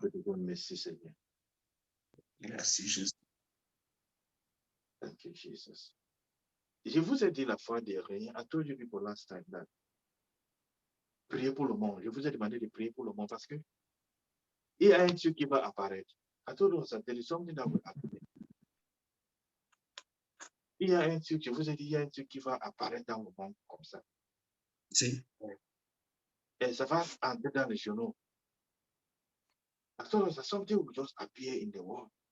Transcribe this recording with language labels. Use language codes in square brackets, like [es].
[fr] te disons merci, Seigneur. Merci, Jésus. [en] Thank you, Jesus. [fr] Je vous ai dit la fois dernière, [en] I told you people last time [fr] that priez pour le monde. Je vous ai demandé de prier pour le monde parce que il y a un truc qui va apparaître. [en] I told you that there is something that will happen. [fr] Il y a un truc, je vous ai dit, il y a un truc qui va apparaître dans le monde comme ça. Si. Et ça va entrer dans les journaux. [en] I told you that something will just appear in the world.